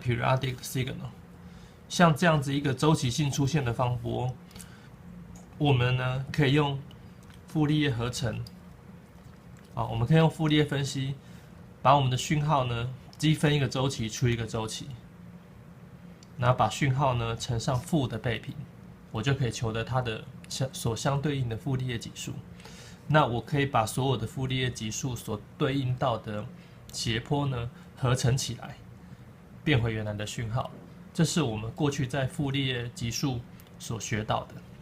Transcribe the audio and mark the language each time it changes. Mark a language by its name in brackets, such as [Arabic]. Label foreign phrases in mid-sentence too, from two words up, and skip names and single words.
[English] periodic signal， [Chinese] 像這樣子一個周期性出現的方波，我們呢可以用傅立葉合成，我們可以用傅立葉分析，把我們的訊號呢積分一個周期除一個周期，然後把訊號呢乘上負的倍頻，我就可以求得它的所相对应的傅立葉级數。那我可以把所有的傅立葉级數所对應到的斜坡呢合成起來，變回原来的讯號。這是我們過去在傅立葉級數所學到的。